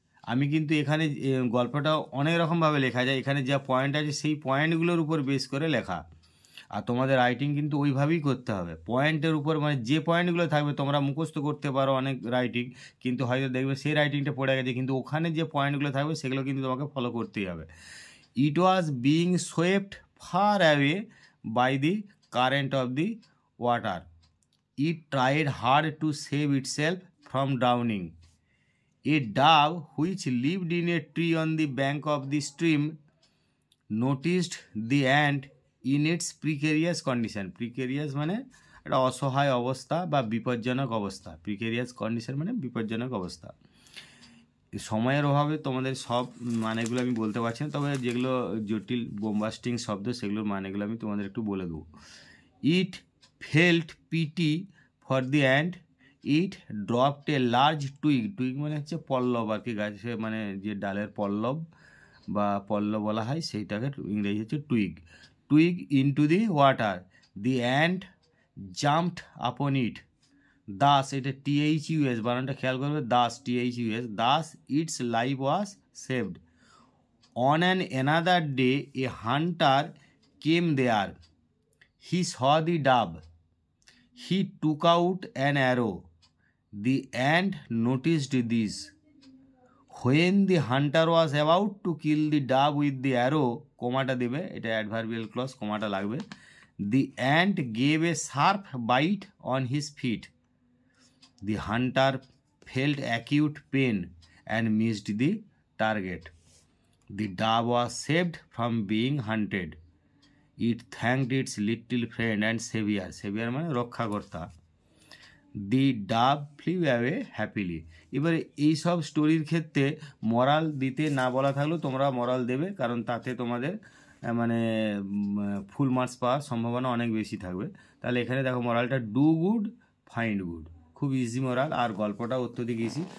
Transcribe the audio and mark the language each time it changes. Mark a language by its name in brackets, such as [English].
[Bangla] আমি কিন্তু এখানে গল্পটা অনেক রকমভাবে লেখা যায়, এখানে যা পয়েন্ট আছে সেই পয়েন্টগুলোর উপর বেস করে লেখা, আর তোমাদের রাইটিং কিন্তু ওইভাবেই করতে হবে পয়েন্টের উপর, মানে যে পয়েন্টগুলো থাকবে তোমরা মুখস্থ করতে পারো অনেক রাইটিং, কিন্তু হয়তো দেখবে সেই রাইটিংটা পড়ে গেছে, কিন্তু ওখানে যে পয়েন্টগুলো থাকবে সেগুলো কিন্তু তোমাকে ফলো করতেই হবে। [English] It was being swept far away by the current of the water. It tried hard to save itself from drowning. A dove which lived in a tree on the bank of the stream noticed the ant in its precarious condition. [Bangla] Precarious মানে একটা অসহায় অবস্থা বা বিপজ্জনক অবস্থা, precarious condition মানে বিপজ্জনক অবস্থা। সময়ের অভাবে তোমাদের সব মানেগুলো আমি বলতে পারছি না, তবে যেগুলো জটিল বোম্বাস্টিং শব্দ সেগুলোর মানেগুলো আমি তোমাদের একটু বলে দেবো। [English] It felt pity for the ant, it dropped a large twig. [Bangla] Twig মানে হচ্ছে পল্লব আর কি, গাছে মানে যে ডালের পল্লব বা পল্লব বলা হয় সেইটাকে ইংরেজি হচ্ছে twig. [English] Twig into the water, the ant jumped upon it. Thus, [Bangla] এটা THUS বানানটা খেয়াল করবে, [English] Thus THUS, thus its life was saved. On an another day a hunter came there, he saw the dove, he took out an arrow, the ant noticed this. When the hunter was about to kill the dove with the arrow, [Bangla] কোমাটা দেবে, এটা adverbial clause, কোমাটা লাগবে। [English] The ant gave a sharp bite on his feet. The hunter felt acute pain and missed the target. The dove was saved from being hunted. It thanked its little friend and savior. Savior [Bangla] মানে রক্ষাকর্তা। [English] The dove flew away happily. [Bangla] এবারে এইসব স্টোরির ক্ষেত্রে মরাল দিতে না বলা থাকলেও তোমরা মরাল দেবে, কারণ তাতে তোমাদের মানে ফুল মার্কস পাওয়ার সম্ভাবনা অনেক বেশি থাকবে। তাহলে এখানে দেখো মরালটা [English] do good find good, [Bangla] খুব ইজি মরাল, আর গল্পটা অত্যধিক ইজি।